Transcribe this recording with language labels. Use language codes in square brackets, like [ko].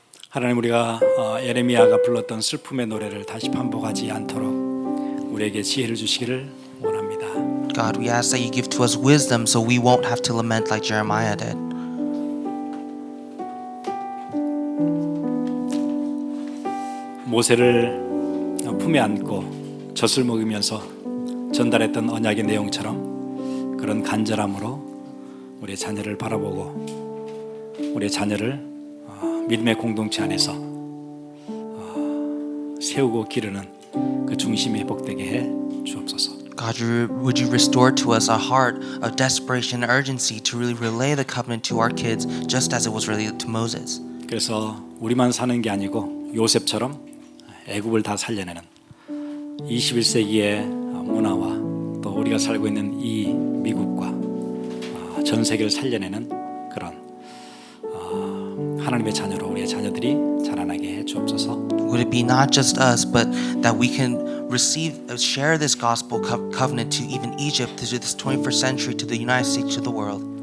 [ko] 하나님, 우리가 예레미야가 불렀던 슬픔의 노래를 다시 반복하지 않도록 우리에게 지혜를 주시기를 원합니다. [en] God, we ask that you give to us wisdom so we won't have to lament like Jeremiah did. [ko] 모세를 품에 안고 젖을 먹으면서 전달했던 언약의 내용처럼 그런 간절함으로 우리의 자녀를 바라보고 우리의 자녀를 믿음의 공동체 안에서 세우고 기르는 그 중심이 회복되게 해 주옵소서. [en] God, would you restore to us a heart of desperation and urgency to really relay the covenant to our kids just as it was relayed to Moses. [ko] 그래서 우리만 사는 게 아니고 요셉처럼 애굽을 다 살려내는 21세기의 문화와 또 우리가 살고 있는 이 미국과 전 세계를 살려내는 그런 하나님의 자녀로 우리의 자녀들이 자라나게 해 주옵소서. [en] Would it be not just us, but that we can share this gospel covenant to even Egypt, to this 21st century, to the United States, to the world.